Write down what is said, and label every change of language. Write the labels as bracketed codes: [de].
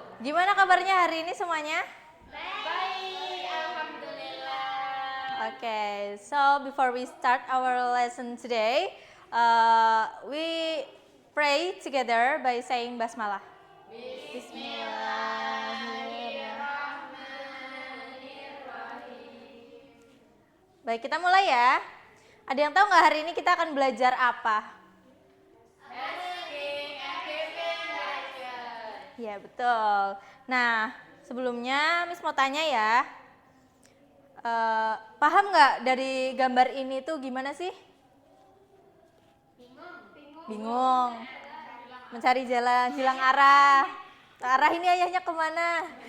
[id] Gimana kabarnya hari ini semuanya? Baik, alhamdulillah. [en] Okay, so before we start our lesson today, we pray together by saying basmalah. [id] Baik, kita mulai ya. Ada yang tahu nggak hari ini kita akan belajar apa? [en] Asking and giving direction. [id] Ya, betul. Nah, sebelumnya Miss mau tanya ya. Paham nggak dari gambar ini tuh gimana sih? Bingung. Mencari jalan, hilang arah. Arah ini ayahnya kemana?